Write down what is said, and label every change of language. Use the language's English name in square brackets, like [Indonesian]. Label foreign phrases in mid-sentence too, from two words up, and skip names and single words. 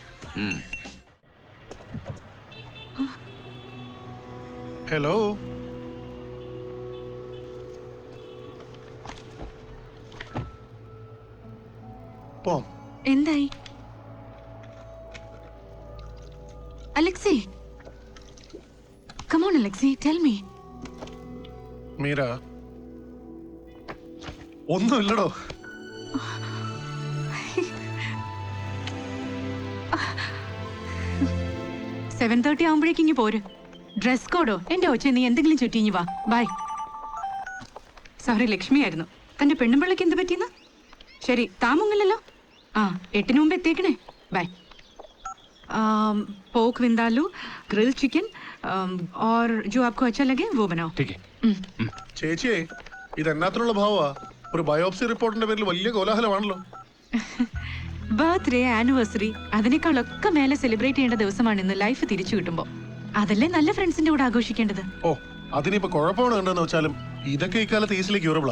[Malayalam] ഹലോ. പോം. എന്തായി അലക്സി? [English] Come on, Alexi, tell me. [Malayalam] മീര, ഒന്നുമില്ലടോ. സെവൻ 7:30 ആവുമ്പോഴേക്കും ഇങ്ങ് പോര്. [English] dress code [Malayalam] എന്റെ ഒച്ച നീ എന്തെങ്കിലും ചുറ്റിഞ്ഞു വാ. ബൈ. സോറി, ലക്ഷ്മി ആയിരുന്നു. തന്റെ പെണ്ണുമ്പിള്ളക്ക് എന്ത് പറ്റിയെന്ന്? ശരി, താമുങ്ങില്ലല്ലോ. 8 മുമ്പ് എത്തിയേക്കണേ. ബൈ. [English] Pork vindaloo, grill chicken, [Hindi] और जो आपको अच्छा लगे वो बनाओ. ठीक है. [Malayalam] ചേച്ചിയെ ഇത് എന്നാത്തിനുള്ള ഭാവമാ? ഒരു ബയോപ്സി റിപ്പോർട്ടിന്റെ പേരിൽ വലിയ കോലാഹലമാണല്ലോ. ബർത്ത്ഡേ, ആനിവേഴ്സറി, അതിനേക്കാളൊക്കെ മേലെ സെലിബ്രേറ്റ് ചെയ്യേണ്ട ദിവസമാണ് ഇന്ന് ലൈഫ് തിരിച്ചു കിട്ടുമ്പോ. അതല്ലേ നല്ല ഫ്രണ്ട്സിന്റെ കൂടെ ആഘോഷിക്കേണ്ടത്. ഓ അതിനിപ്പോ കുഴപ്പമാണ് കണ്ടെന്ന് വെച്ചാലും ഇതൊക്കെ ഇക്കാലത്ത് [English] easily curable.